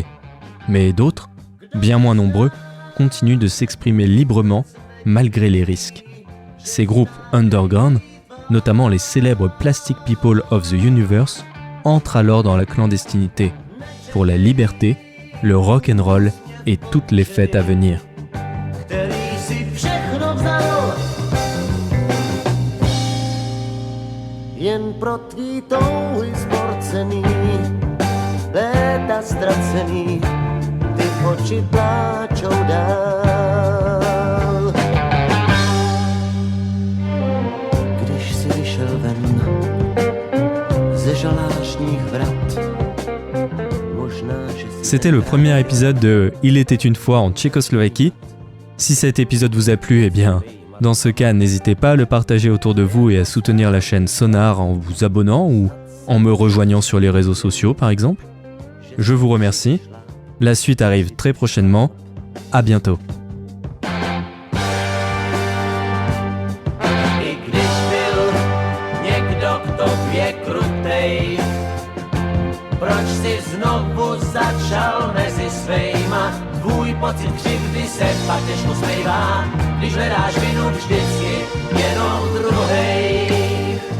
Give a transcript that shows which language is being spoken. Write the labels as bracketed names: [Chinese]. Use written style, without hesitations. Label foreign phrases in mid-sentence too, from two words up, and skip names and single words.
[French] Mais d'autres, bien moins nombreux, continuent de s'exprimer librement malgré les risques. Ces groupes underground, notamment les célèbres Plastic People of the Universe, entrent alors dans la clandestinité pour la liberté, le rock'n'roll et toutes les fêtes à venir. [Czech] Jen pro tvý touhy zborcený, léta ztracený, ty oči pláčou dál. Když si vyšel ven ze žalářních vrat, možná, že... [French] C'était le premier épisode de Il était une fois en Tchécoslovaquie. Si cet épisode vous a plu, eh bien, dans ce cas, n'hésitez pas à le partager autour de vous et à soutenir la chaîne Sonar en vous abonnant ou en me rejoignant sur les réseaux sociaux, par exemple. Je vous remercie. La suite arrive très prochainement. À bientôt. [Czech] Proč si znovu začal mezi svejma? Tvůj pocit křivdy se pak těžko smejvá, když hledáš vinu vždycky jenom druhej.